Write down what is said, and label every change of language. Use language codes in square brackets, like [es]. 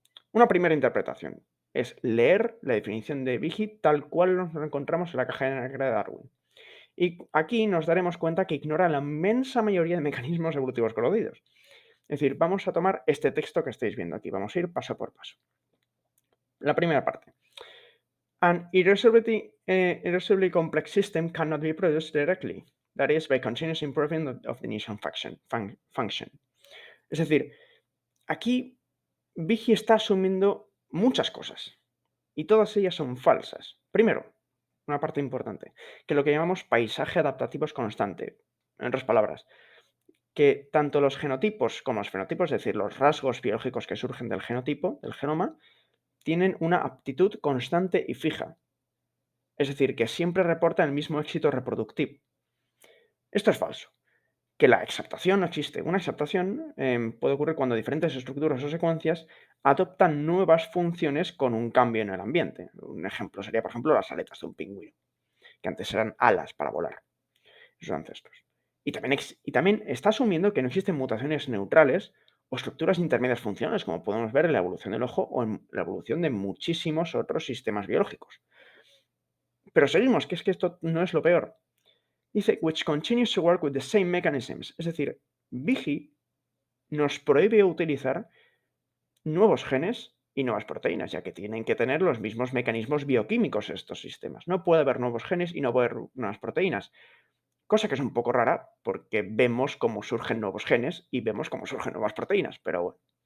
[es] Una primera interpretación es leer la definición de Biggie tal cual nos la encontramos en la caja negra de Darwin. Y aquí nos daremos cuenta que ignora la inmensa mayoría de mecanismos evolutivos conocidos. Es decir, vamos a tomar este texto que estáis viendo aquí, vamos a ir paso por paso. La primera parte. [en] An irreducibly complex system cannot be produced directly, that is, by continuous improvement of the initial function. [es] Es decir, aquí Vigi está asumiendo muchas cosas y todas ellas son falsas. Primero, una parte importante, que lo que llamamos paisaje adaptativo es constante. En otras palabras, que tanto los genotipos como los fenotipos, es decir, los rasgos biológicos que surgen del genotipo, del genoma, tienen una aptitud constante y fija. Es decir, que siempre reportan el mismo éxito reproductivo. Esto es falso. Que la exaptación no existe. Una exaptación puede ocurrir cuando diferentes estructuras o secuencias adoptan nuevas funciones con un cambio en el ambiente. Un ejemplo sería, por ejemplo, las aletas de un pingüino, que antes eran alas para volar, sus ancestros. Y también está asumiendo que no existen mutaciones neutrales o estructuras intermedias funcionales, como podemos ver en la evolución del ojo o en la evolución de muchísimos otros sistemas biológicos. Pero seguimos, que es que esto no es lo peor. Dice, [en] which continues to work with the same mechanisms. [es] Es decir, Vigi nos prohíbe utilizar nuevos genes y nuevas proteínas, ya que tienen que tener los mismos mecanismos bioquímicos estos sistemas. No puede haber nuevos genes y no puede haber nuevas proteínas, cosa que es un poco rara porque vemos cómo surgen nuevos genes y vemos cómo surgen nuevas proteínas, pero bueno.